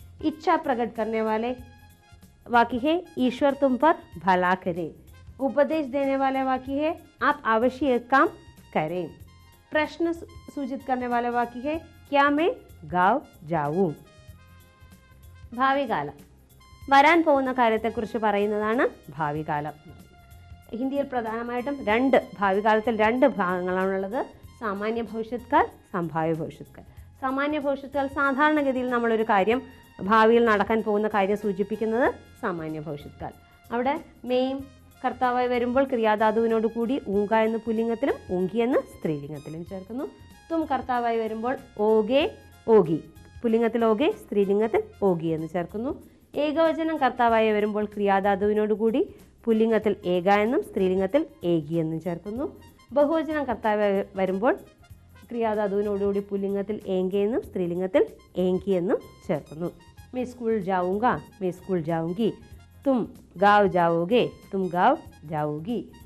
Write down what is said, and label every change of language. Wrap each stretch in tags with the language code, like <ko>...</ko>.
<hi>इच्छा प्रकट करने वाले वाक्य है ईश्वर तुम पर भला करे। उपदेश देने वाले वाक्य है आप अवश्य एक काम करें। प्रश्न सूचित करने वाले वाक्य है क्या मैं गाँव जाऊं।</hi> <ml>ഭാവി കാലം, വരാൻ പോകുന്ന കാര്യത്തെക്കുറിച്ച് പറയുന്നതാണ് ഭാവി കാലം. ഹിന്ദിയിൽ പ്രധാനമായിട്ടും ഭാവി കാലത്തിൽ രണ്ട് ഭാഗങ്ങളാണുള്ളത്, സാമാന്യ ഭവിഷ്യത്കാൽ, സംഭാവ്യ ഭവിഷ്യത്കാൽ. സാമാന്യ ഭവിഷ്യത്കാൽ സാധാരണഗതിയിൽ നമ്മളൊരു കാര്യം ഭാവിയിൽ നടക്കാൻ പോകുന്ന കാര്യം സൂചിപ്പിക്കുന്നത് സാമാന്യ ഭവിഷ്യത്കാൽ. അവിടെ മെയിൻ കർത്താവായി വരുമ്പോൾ ക്രിയാധാതുവിനോട് കൂടി ഊങ്ക എന്ന് പുല്ലിംഗത്തിലും ഊങ്കി എന്ന് സ്ത്രീലിംഗത്തിലും ചേർക്കുന്നു. തും കർത്താവായി വരുമ്പോൾ ഓകെ, ഓഗി പുല്ലിംഗത്തിൽ ഓകെ, സ്ത്രീലിംഗത്തിൽ ഓഗി എന്ന് ചേർക്കുന്നു. ഏകവചനം കർത്താവായി വരുമ്പോൾ ക്രിയാധാതുവിനോട് കൂടി പുല്ലിംഗത്തിൽ ഏക എന്നും സ്ത്രീലിംഗത്തിൽ ഏകി എന്നും ചേർക്കുന്നു. ബഹുവചനം കർത്താവായി വരുമ്പോൾ ക്രിയാധാതുവിനോടുകൂടി പുല്ലിംഗത്തിൽ ഏങ്കെ എന്നും സ്ത്രീലിംഗത്തിൽ ഏങ്കി എന്നും ചേർക്കുന്നു.</ml> <hi>मैं स्कूल जाऊँगा, मैं स्कूल जाऊँगी. तुम गाँव जाओगे, तुम गाँव जाओगी.</hi>